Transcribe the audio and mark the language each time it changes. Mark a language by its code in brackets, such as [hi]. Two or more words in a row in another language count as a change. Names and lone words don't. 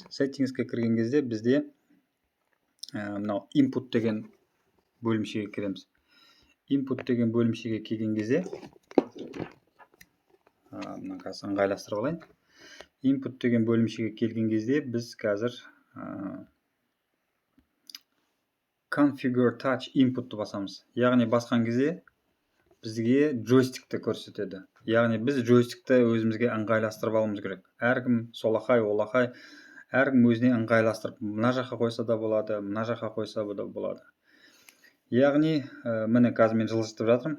[kk] Settingsке кірген кезде бізде мынау input деген бөлімшеге кіреміз. Input деген бөлімшеге келген кезде ыңғайластырып алайын. Input деген бөлімшеге келген кезде біз қазір [en] configure touch inputты [kk] басамыз. Яғни басқан кезде бізге джойстикті көрсетеді. Яғни біз джойстикті өзімізге ыңғайластырып алуымыз керек. Әркім солақай, олақай, әркім өзіне ыңғайластырып, мына жаққа қойса да болады, мына жаққа қойса да болады. Яғни, міне қазір мен жылжытып жатырмын.